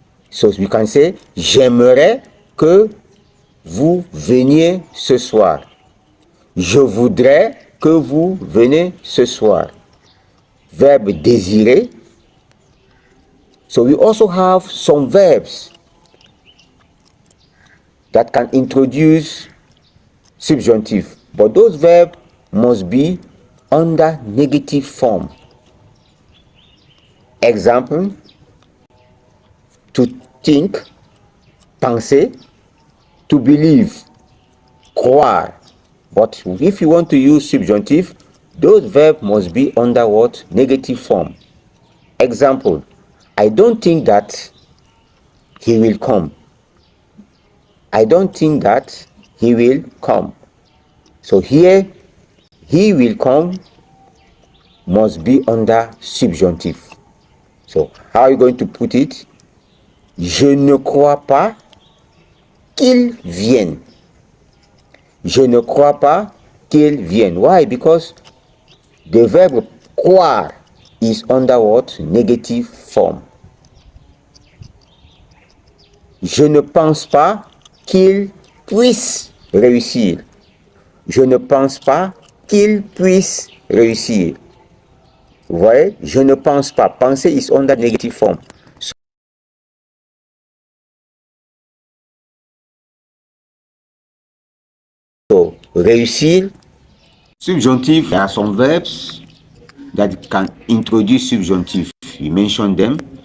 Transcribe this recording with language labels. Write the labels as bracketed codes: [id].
[en] So we can say, [fr] j'aimerais que vous veniez ce soir. Je voudrais que vous veniez ce soir. Verbe désirer. [en] So we also have some verbs that can introduce subjunctive, but those verbs must be under negative form. Example, to think, penser, to believe, croire. But if you want to use subjunctive, those verbs must be under what? Negative form. Example, I don't think that he will come. I don't think that he will come. So here, he will come must be under subjunctive. So how are you going to put it? [fr] Je ne crois pas qu'il vienne. Je ne crois pas qu'il vienne. [en] Why? Because the verb croire is under what? Negative form. [fr] Je ne pense pas qu'il puisse réussir. Je ne pense pas qu'il puisse réussir. Vous voyez? Je ne pense pas. [en] Penser is under negative form. So, réussir. Subjunctive, there are some verbs that can introduce subjunctive. You mentioned them.